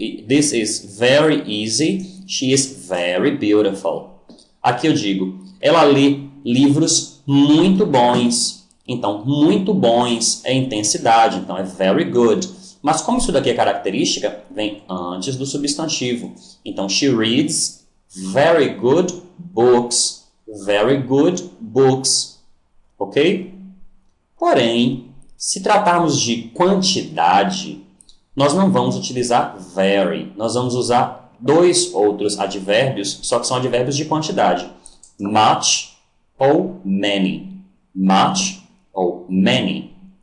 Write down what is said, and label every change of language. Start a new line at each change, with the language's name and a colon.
English: This is very easy. She is very beautiful.
Portuguese: Aqui eu digo, ela lê livros muito bons. Então, muito bons é intensidade. Então, é
English: very good.
Portuguese: Mas como isso daqui é característica, vem antes do substantivo.
English: Então, she reads very good books. Very good books. Ok?
Portuguese: Porém, se tratarmos de quantidade, nós não vamos utilizar very. Nós vamos usar dois outros advérbios, só que são advérbios de quantidade.
English: Much ou many. Much ou many.